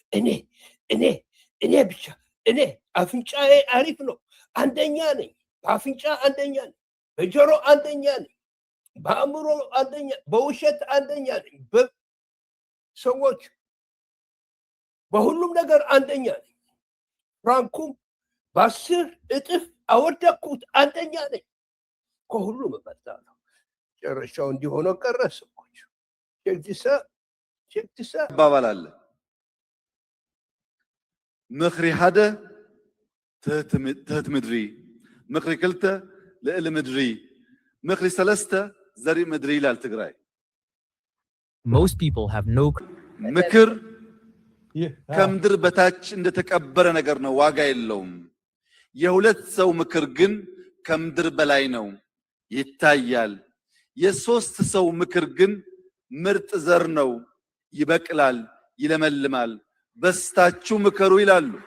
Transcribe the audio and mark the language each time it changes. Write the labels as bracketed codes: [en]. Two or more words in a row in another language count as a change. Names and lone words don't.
[am] እኔ ብቻ አፍንጫዬ አሪፍ ነው፣ አንደኛ ነኝ። በአፍንጫ አንደኛ ነኝ፣ በጆሮ አንደኛ ነኝ፣ በአእምሮ አንደኛ፣ በውሸት አንደኛ ነኝ። በሰዎች በሁሉም ነገር አንደኛ ነኝ። ፍራንኩም በ10 እጥፍ አወደቅኩት፣ አንደኛ ነኝ። ከሁሉም እበልጣለሁ። ጨረሻው እንዲሆነ ቀረ። ሰዎች ቸክቲሳ [ti] አባባል አለ። ምኽሪ ሓደ ትህት ምድሪ፣ ምኽሪ ክልተ ልዕሊ ምድሪ፣ ምኽሪ ሰለስተ ዘርኢ ምድሪ ይላል ትግራይ። [en] Most people have no [am] ምክር ከምድር በታች እንደተቀበረ ነገር ነው፣ ዋጋ የለውም። የሁለት ሰው ምክር ግን ከምድር በላይ ነው፣ ይታያል። የሶስት ሰው ምክር ግን ምርጥ ዘር ነው፣ ይበቅላል፣ ይለመልማል። በስታችሁ ምከሩ ይላሉ።